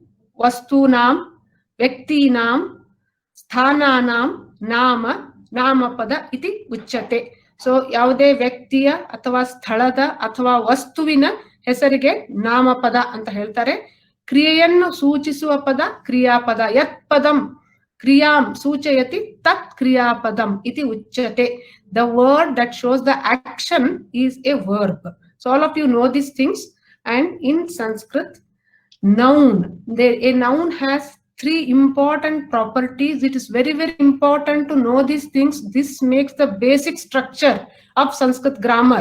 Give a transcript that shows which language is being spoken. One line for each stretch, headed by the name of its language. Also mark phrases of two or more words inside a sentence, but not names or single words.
Sanskrit: वस्तूनां, व्यक्तीनां, स्थानानां, नाम, नामपद इति उच्यते.
Kannada: So ಯಾವುದೇ ವ್ಯಕ್ತಿಯ ಅಥವಾ ಸ್ಥಳದ ಅಥವಾ ವಸ್ತುವಿನ ಹೆಸರಿಗೆ ನಾಮಪದ ಅಂತ ಹೇಳ್ತಾರೆ. ಕ್ರಿಯೆಯನ್ನು ಸೂಚಿಸುವ ಪದ ಕ್ರಿಯಾಪದ.
Sanskrit: ಯತ್ ಪದಂ क्रियां सूचयति तत् क्रियापदम् इति उच्यते.
English: The word that shows the action is a verb. So all of you know these things. And in Sanskrit, noun, a noun has three important properties. It is very, very important to know these things. This makes the basic structure of Sanskrit grammar.